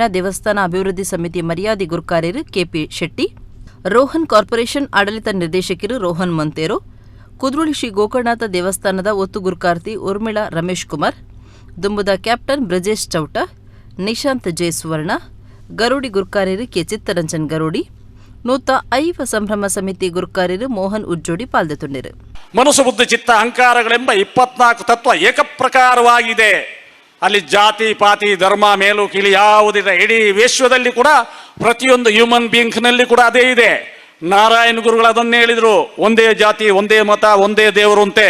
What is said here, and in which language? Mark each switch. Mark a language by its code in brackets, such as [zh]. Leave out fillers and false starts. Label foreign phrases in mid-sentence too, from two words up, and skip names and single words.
[tcy] ದೇವಸ್ಥಾನ ಅಭಿವೃದ್ಧಿ ಸಮಿತಿ ಮರ್ಯಾದೆ ಗುರ್ಕಾರ್ಯರು ಕೆಪಿ ಶೆಟ್ಟಿ, ರೋಹನ್ ಕಾರ್ಪೊರೇಷನ್ ಆಡಳಿತ ನಿರ್ದೇಶಕರು ರೋಹನ್ ಮೊಂತೇರೋ, ಕುದ್ರೋಳಿ ಶ್ರೀ ಗೋಕರ್ಣನಾಥ ದೇವಸ್ಥಾನದ ಒತ್ತು ಗುರ್ಕಾರ್ತಿ ಉರ್ಮಿಳಾ ರಮೇಶ್ ಕುಮಾರ್, ದುಂಬುದ ಕ್ಯಾಪ್ಟನ್ ಬ್ರಜೇಶ್ ಚೌಟ, ನಿಶಾಂತ್ ಜೆ ಸುವರ್ಣ, ಗರುಡಿ ಗುರ್ಕಾರ್ಯರು ಕೆ ಚಿತ್ತರಂಜನ್ ಗರುಡಿ, ನೂತ ಐವ ಸಂಭ್ರಮ ಸಮಿತಿ ಗುರ್ಕಾರ್ಯರು ಮೋಹನ್ ಉಜ್ಜೋಡಿ ಪಾಲ್ಗೊಳ್ಳುತ್ತಿದ್ದರು. [kn] ಮನಸ್ಸು ಬುದ್ಧಿ ಚಿತ್ತ ಅಹಂಕಾರಗಳೆಂಬ 24 ತತ್ವ ಏಕಪ್ರಕಾರವಾಗಿದೆ. ಅಲ್ಲಿ ಜಾತಿ ಪಾತಿ ಧರ್ಮ ಮೇಲು ಕೀಳಿ ಯಾವುದಿದೆ. ಇಡೀ ವಿಶ್ವದಲ್ಲಿ ಕೂಡ ಪ್ರತಿಯೊಂದು [en] human beingನಲ್ಲಿ [kn] ಕೂಡ ಅದೇ ಇದೆ. ನಾರಾಯಣ ಗುರುಗಳು ಅದನ್ನೇ ಹೇಳಿದ್ರು, ಒಂದೇ ಜಾತಿ ಒಂದೇ ಮತ ಒಂದೇ ದೇವರು ಅಂತೆ.